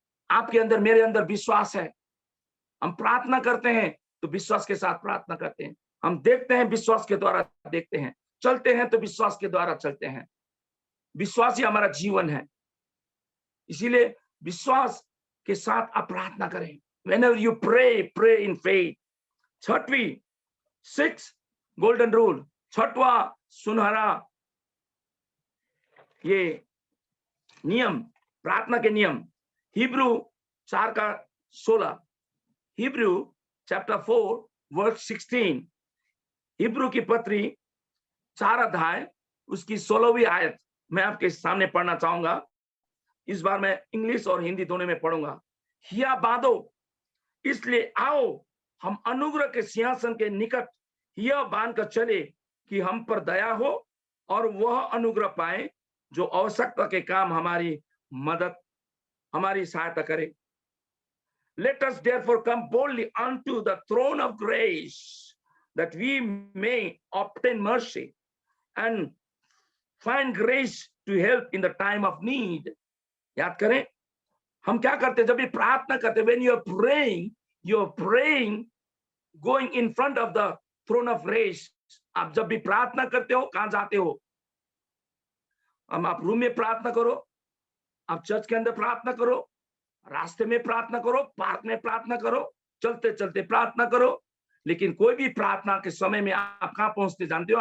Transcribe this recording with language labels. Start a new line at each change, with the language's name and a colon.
Hindi: आपके अंदर, मेरे अंदर विश्वास है, हम प्रार्थना करते हैं तो विश्वास के साथ प्रार्थना करते हैं, हम देखते हैं विश्वास के द्वारा देखते हैं, चलते हैं तो विश्वास के द्वारा चलते हैं। विश्वास ही हमारा जीवन है। इसीलिए विश्वास के साथ आप प्रार्थना करें।
English: Whenever you pray, pray in faith.
Hindi: छठवीं, 6 गोल्डन रूल, छठवां सुनहरा ये नियम, प्रार्थना के नियम, Hebrew 4:16,
English: Hebrew chapter 4 verse 16,
Hindi: Hebrew की पत्री 4 अध्याय उसकी 16वीं आयत मैं आपके सामने पढ़ना चाहूंगा। इस बार मैं इंग्लिश और हिंदी दोनों में पढ़ूंगा। हिया बांधो, इसलिए आओ हम अनुग्रह के सिंहासन के निकट यह बांध कर चले कि हम पर दया हो और वह अनुग्रह पाए जो आवश्यकता के काम हमारी सहायता करे।
English: Let us therefore come boldly unto the throne of grace, that we may obtain mercy and find grace to help in the time of need.
Hindi: याद करें, हम क्या करते, जब भी प्रार्थना करते,
English: when you are praying going in front of the throne of grace.
Hindi: आप जब भी प्रार्थना करते हो, कहां जाते हो? आप रूम में प्रार्थना करो, आप चर्च के अंदर प्रार्थना करो, रास्ते में प्रार्थना करो, पार्क में प्रार्थना करो, चलते चलते प्रार्थना करो, लेकिन कोई भी प्रार्थना के समय में आप कहां पहुंचते जानते हो?